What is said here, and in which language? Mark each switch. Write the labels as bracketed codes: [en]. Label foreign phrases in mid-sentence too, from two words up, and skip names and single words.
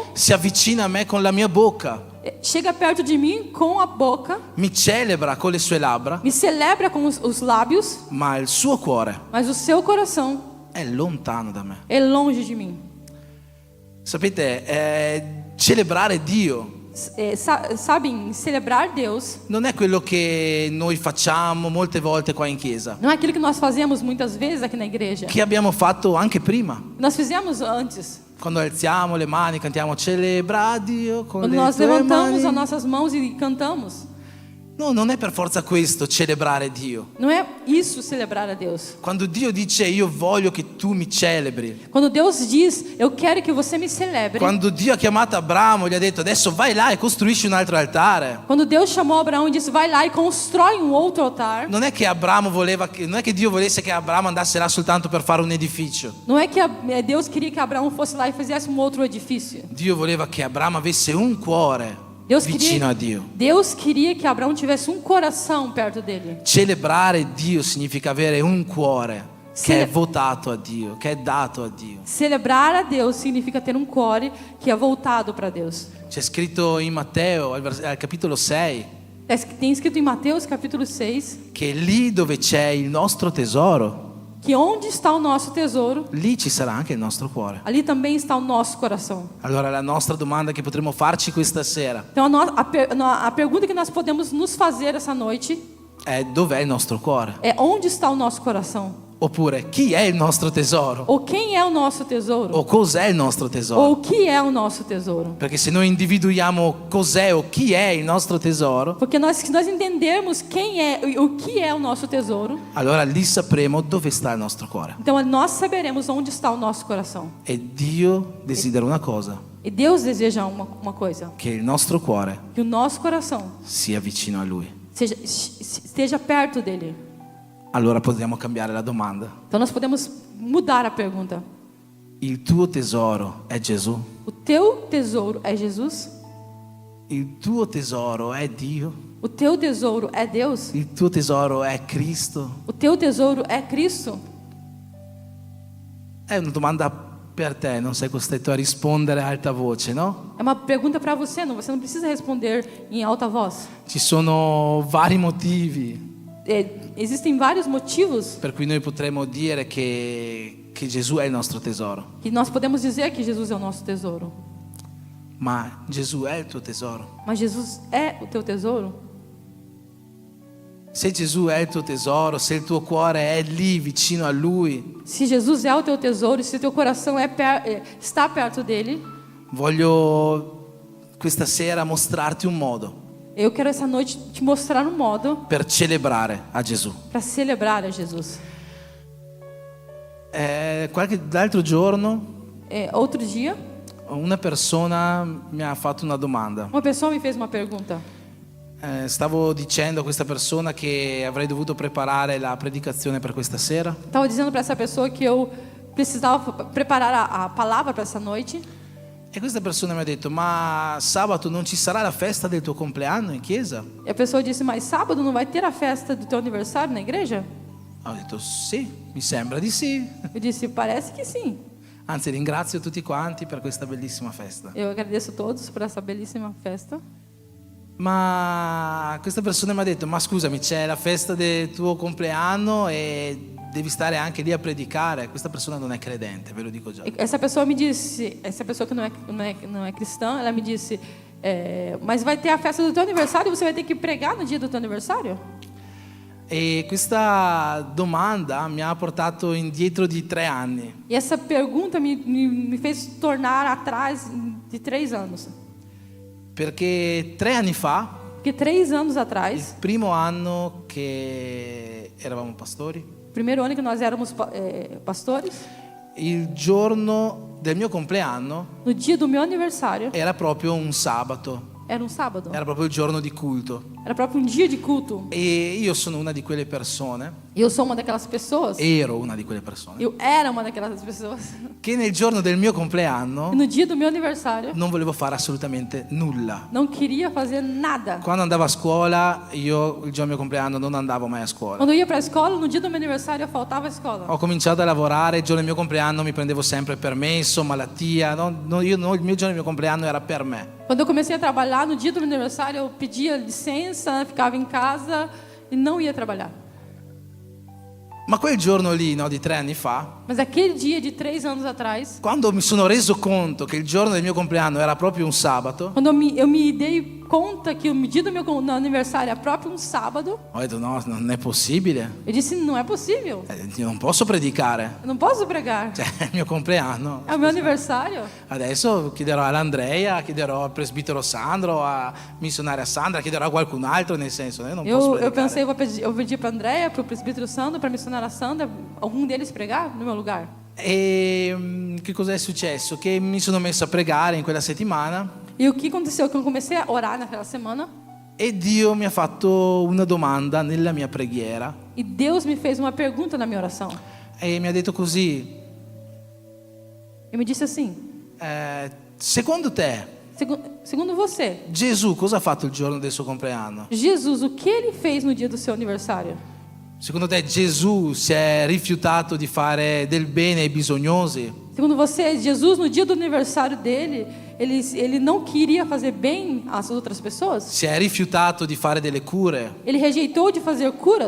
[it] si avvicina a me con la mia bocca, [pt] chega perto de mim com a boca, [it] mi celebra con le sue labbra, [pt] me celebra com os lábios, [it] ma il suo cuore [pt] mas o seu coração [it] è lontano da me. [pt] é longe de mim. [it] Sapete, celebrare Dio [pt] Sabem, celebrar Deus [it] non è quello che noi facciamo molte volte qua in chiesa, [pt] não é aquilo que nós fazemos muitas vezes aqui na igreja. [it] che abbiamo fatto anche prima. [pt] Nós fizemos antes. [it] Quando alziamo le mani, cantiamo celebra Dio con [pt] Quando [it] le [pt] nós [it] tue [pt] levantamos as [it] mani. [pt] nossas mãos e cantamos. [it] No, non è per forza questo celebrare Dio. [pt] Não é isso celebrar a Deus. [it] Quando Dio dice io voglio che tu mi celebri, [pt] Quando Deus diz, eu quero que você me celebre. [it] quando Dio ha chiamato Abramo, gli ha detto adesso vai là e costruisci un altro altare. [pt] Quando Deus chamou Abraão e disse, vai lá e constrói um outro altar. [it] Non è che Dio volesse che Abramo andasse là soltanto per fare un edificio. [pt] Não é que Deus queria que Abraão fosse lá e fizesse um outro edifício. [it] Dio voleva che Abramo avesse un cuore [pt] Deus [it] vicino a Dio. [pt] Deus queria que Abraão tivesse um coração perto dele. [it] Celebrare Dio significa avere un cuore che è [pt] Cele- [it] votato a Dio, che è dato a Dio. [pt] Celebrar a Deus significa ter um core que é voltado para Deus. [it] C'è scritto in Matteo, al capitolo 6, [pt] Tem escrito em Mateus capítulo 6 [it] che lì dove c'è il nostro tesoro, [pt] que onde está o nosso tesouro, [it] lì ci sarà anche il nostro cuore. [pt] ali também está o nosso coração. [it] Allora la nostra domanda che potremmo farci questa sera [pt] Então a pergunta que nós podemos nos fazer essa noite [it] è: dov'è il nostro cuore? [pt] é onde está o nosso coração? [it] Oppure chi è il nostro tesoro? [pt] Ou quem é o nosso tesouro? [it] O cos'è il nostro tesoro? [pt] Ou o que é o nosso tesouro? [it] Perché se noi individuiamo cos'è o chi è il nostro tesoro, [pt] Porque se nós entendermos quem é o que é o nosso tesouro, [it] allora lì sapremo dove sta il nostro cuore. [pt] então nós saberemos onde está o nosso coração. [it] E Dio desidera una cosa: [pt] E Deus deseja uma coisa, [it] che il nostro cuore [pt] que o nosso coração [it] sia vicino a Lui. [pt] esteja perto dele. [it] Allora possiamo cambiare la domanda. [pt] Então nós podemos mudar a pergunta. [it] Il tuo tesoro è Gesù? [pt] O teu tesouro é Jesus? [it] Il tuo tesoro è Dio? [pt] O teu tesouro é Deus? [it] Il tuo tesoro è Cristo? [pt] O teu tesouro é Cristo? [it] È una domanda per te, non sei costretto a rispondere a alta voce, no? [pt] É uma pergunta para você não precisa responder em alta voz. [it] Ci sono vari motivi [pt] Existem vários motivos [it] per cui noi potremmo dire che Gesù è il nostro tesoro. [pt] que nós podemos dizer que Jesus é o nosso tesouro. [it] Ma Gesù è il tuo tesoro? [pt] Mas Jesus é o teu tesouro? [it] Se Gesù è il tuo tesoro, se il tuo cuore è lì vicino a Lui, [pt] Se Jesus é o teu tesouro, se teu coração está perto dele, [it] voglio questa sera mostrarti un modo [pt] eu quero essa noite te mostrar um modo [it] per celebrare a Gesù. [pt] para celebrar a Jesus. [it] L'altro giorno [pt] Outro dia, [it] una persona mi ha fatto una domanda. [pt] uma pessoa me fez uma pergunta. [it] Stavo dicendo a questa persona che avrei dovuto preparare la predicazione per questa sera. [pt] Estava dizendo para essa pessoa que eu precisava preparar a palavra para essa noite. [it] E questa persona mi ha detto: ma sabato non ci sarà la festa del tuo compleanno in chiesa? [pt] E a pessoa disse, mas sábado não vai ter a festa do teu aniversário na igreja? [it] Ho detto: sì, mi sembra di sì. [pt] Eu disse, parece que sim. [it] Anzi, ringrazio tutti quanti per questa bellissima festa. [pt] Eu agradeço a todos por essa belíssima festa. [it] Ma questa persona mi ha detto: ma scusami, c'è la festa del tuo compleanno e devi stare anche lì a predicare. Questa persona non è credente, ve lo dico già. [pt] E essa pessoa me disse, essa pessoa que não é cristã, ela me disse, mas vai ter a festa do teu aniversário e você vai ter que pregar no dia do teu aniversário? [it] E questa domanda mi ha portato indietro di 3 anni. [pt] E essa pergunta me fez tornar atrás de 3 anos. [it] Perché 3 anni fa, [pt] Porque 3 anos [it] il [pt] atrás, [it] primo anno che eravamo pastori, [pt] primeiro ano que nós éramos pastores, [it] il giorno del mio compleanno [pt] no dia do meu aniversário, [it] era proprio un sabato, [pt] era um sábado, [it] era proprio il giorno di culto. [pt] Era proprio um dia de culto. [it] E io sono una di quelle persone, [pt] E eu sou uma daquelas pessoas. [it] ero una di quelle persone, [pt] Eu era uma daquelas pessoas. [it] che nel giorno del mio [pt] E [it] compleanno [pt] no dia do meu aniversário, [it] non volevo fare assolutamente nulla. [pt] não queria fazer nada. [it] Quando andavo a scuola, io il giorno del mio compleanno non andavo mai a scuola. [pt] Quando eu ia para a escola, no dia do meu aniversário, eu faltava à escola. [it] Ho cominciato a lavorare, il giorno del mio compleanno mi prendevo sempre permesso, malattia, il mio giorno del mio compleanno era per me. [pt] Quando eu comecei a trabalhar, no dia do meu aniversário, eu pedia licença, ficava em casa e não ia trabalhar. [it] Ma quel giorno lì, no, di 3 anni fa, [pt] Mas aquele dia de 3 anos atrás, [it] quando mi sono reso conto che il giorno del mio compleanno era proprio un sabato, [pt] quando eu me dei conta que o dia do meu aniversário é próprio um sábado, [it] ho detto no, non è possibile, [pt] eu disse, não é possível. [it] io non posso predicare, [pt] Eu não posso pregar. [it] cioè è il mio compleanno. [pt] É o meu aniversário. [it] Adesso chiederò all'Andrea, chiederò al presbitero Sandro, a missionaria Sandra, chiederò a qualcun altro, nel senso, io non posso [pt] Eu [it] predicare. [pt] pensei, eu pedi para Andréia, para o presbítero Sandro, para a missionária Sandra, algum deles pregar no meu lugar. [it] E che cosa è successo? Che mi sono messo a pregare in quella settimana [pt] E o que aconteceu? Que eu comecei a orar naquela semana [it] e Dio mi ha fatto una domanda nella mia preghiera [pt] e Deus me fez uma pergunta na minha oração. [it] e mi ha detto così, [pt] E me disse assim: [it] secondo te [pt] segundo você, [it] Gesù cosa ha fatto il giorno del suo compleanno? [pt] Jesus, o que ele fez no dia do seu aniversário? [it] Secondo te Gesù si è rifiutato di fare del bene ai bisognosi? [pt] Segundo você, Jesus, no dia do aniversário dele, ele não queria fazer bem às outras pessoas? [it] Si è rifiutato di fare delle cure? [pt] Ele rejeitou de fazer curas?